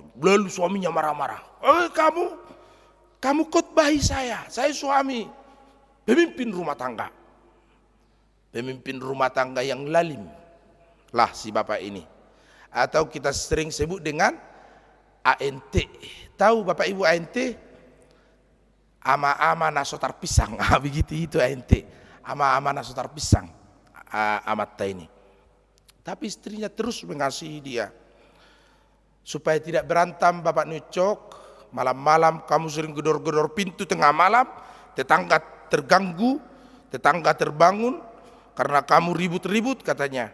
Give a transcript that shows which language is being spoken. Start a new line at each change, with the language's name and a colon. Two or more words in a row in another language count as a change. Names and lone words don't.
Indonesian: Lalu suaminya marah-marah, kamu khotbahi saya suami, pemimpin rumah tangga yang lalim lah si bapak ini, atau kita sering sebut dengan ANT. Tahu Bapak Ibu ANT?
Batak Toba: Ama-ama nasotar pisang,
Indonesian: begitu itu ente.
Batak Toba: Ama-ama nasotar pisang, amat ini.
Indonesian: Tapi istrinya terus mengasihi dia. Supaya tidak berantem Bapak Nucok, malam-malam kamu sering gedor-gedor pintu tengah malam, tetangga terganggu, tetangga terbangun karena kamu ribut-ribut katanya.